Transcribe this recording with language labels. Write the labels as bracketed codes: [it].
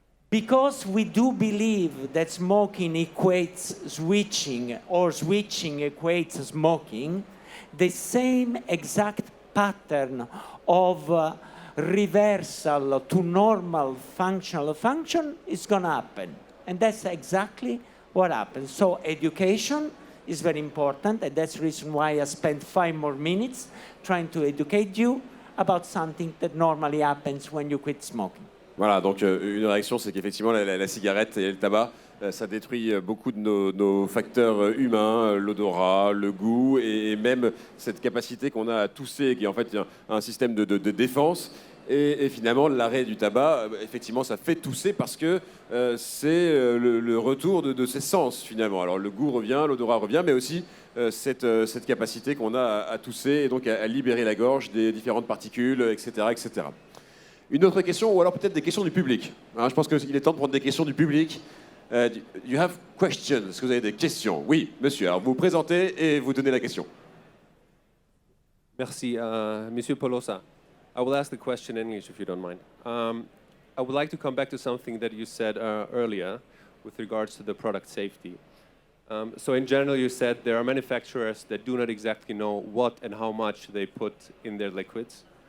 [en] Because we do believe that smoking equates switching, or switching equates smoking, the same exact pattern of reversal to normal functional function is going to happen. And that's exactly what happens. So education is very important, and that's the reason why I spent 5 more minutes trying to educate you about something that normally happens when you quit smoking. [fr] Voilà, donc une réaction, c'est qu'effectivement la cigarette et le tabac, ça détruit beaucoup de nos facteurs humains, l'odorat, le goût et même cette capacité qu'on a à tousser, qui est en fait un système de défense. Et finalement, l'arrêt du tabac, effectivement, ça fait tousser parce que c'est le retour de ses sens, finalement. Alors le goût revient, l'odorat revient, mais aussi cette capacité qu'on a à tousser et donc à libérer la gorge des différentes particules, etc., etc. Une autre question, ou alors peut-être des questions du public. Hein, je pense qu'il est temps de prendre des questions du public. [en] You have questions. [fr] Est-ce que vous avez des questions? Oui, monsieur. Alors vous vous présentez et vous donnez la question. Merci, Monsieur Polosa. [en] I will ask the question in English if you don't mind. I would like to come back to something that you said earlier with regards to the product safety. So in general, you said there are manufacturers that do not exactly know what and how much they put in their liquids.